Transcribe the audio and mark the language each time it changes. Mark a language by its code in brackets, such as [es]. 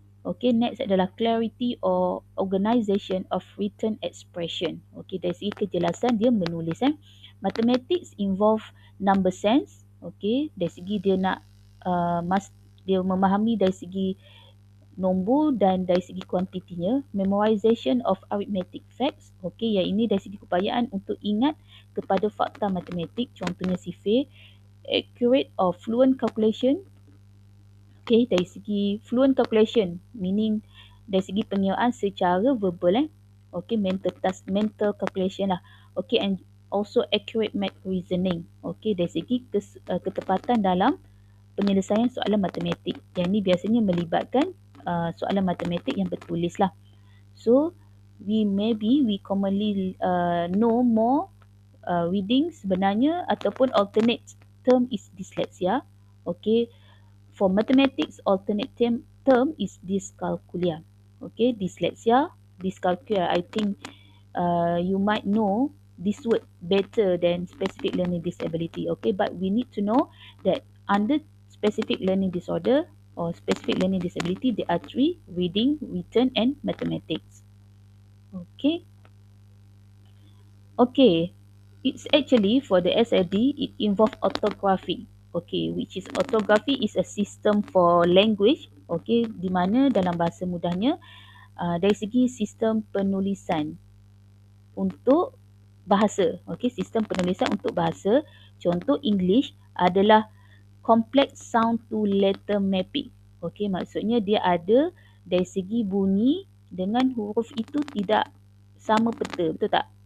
[en] Okay, next [ms] adalah [en] clarity or organisation of written expression. [ms] Okay, dari segi kejelasan dia menulis. [en] Mathematics involve number sense. [ms] Okay, dari segi dia nak dia memahami dari segi nombor dan dari segi kuantitinya. [en] Memorization of arithmetic facts. [ms] Okay, yang ini dari segi keupayaan untuk ingat kepada fakta matematik. Contohnya sifir. [en] Accurate or fluent calculation. [ms] Okay, dari segi fluent calculation, meaning dari segi pengiraan secara verbal. [en] Okay, mental calculation lah. Okay, and also accurate math reasoning. [ms] Okay, dari segi ketepatan dalam penyelesaian soalan matematik. Yang ni biasanya melibatkan soalan matematik yang bertulis lah. [en] So, we commonly know more reading [ms] sebenarnya, ataupun [en] alternate term is dyslexia. Okay, for mathematics, alternate term is dyscalculia. Okay, dyslexia, dyscalculia. I think you might know this word better than specific learning disability. Okay, but we need to know that under specific learning disorder or specific learning disability, there are three: reading, written, and mathematics. Okay. Okay, it's actually for the SLD, it involves orthography. Okay, which is orthography is a system for language. [ms] Okay, di mana dalam bahasa mudahnya dari segi sistem penulisan untuk bahasa. Okay, sistem penulisan untuk bahasa. Contoh English adalah [en] complex sound to letter mapping. [ms] Okay, maksudnya dia ada dari segi bunyi dengan huruf itu tidak sama peta, betul tak?